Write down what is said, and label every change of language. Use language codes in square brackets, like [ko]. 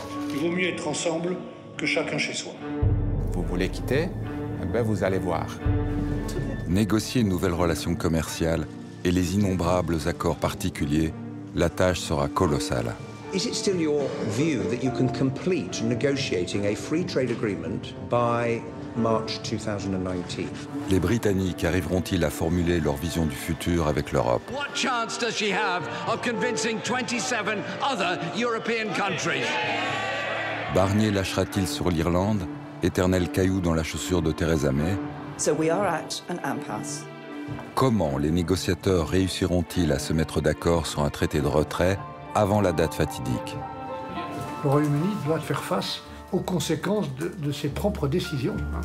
[fr] Il vaut mieux être ensemble que chacun chez soi. Vous voulez quitter? Eh bien, vous allez voir. Négocier une nouvelle relation commerciale et les innombrables accords particuliers, la tâche sera colossale. [en] Is it still your view that you can complete negotiating a free trade agreement by March 2019? [fr] Les Britanniques arriveront-ils à formuler leur vision du futur avec l'Europe? [en] What chance does she have of convincing 27 other European countries? [fr] Barnier lâchera-t-il sur l'Irlande, éternel caillou dans la chaussure de Theresa May? [en] So we are at an impasse. [fr] Comment les négociateurs réussiront-ils à se mettre d'accord sur un traité de retrait avant la date fatidique? Le Royaume-Uni doit faire face aux conséquences de ses propres décisions.